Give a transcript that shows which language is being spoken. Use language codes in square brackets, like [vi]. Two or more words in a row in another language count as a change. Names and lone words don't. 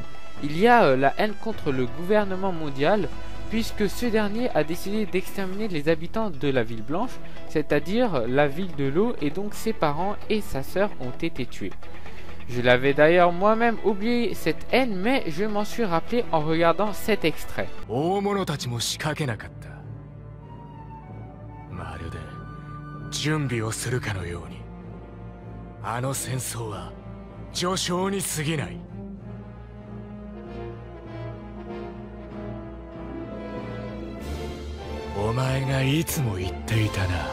[fr] Il y a la haine contre le gouvernement mondial, puisque ce dernier a décidé d'exterminer les habitants de la ville blanche, c'est-à-dire la ville de l'eau, et donc ses parents et sa sœur ont été tués. Je l'avais d'ailleurs moi-même oublié cette haine, mais je m'en suis rappelé en regardant cet extrait. [ja] まるで準備をするかのようにあの戦争は序章に過ぎない。お前がいつも言っていたな。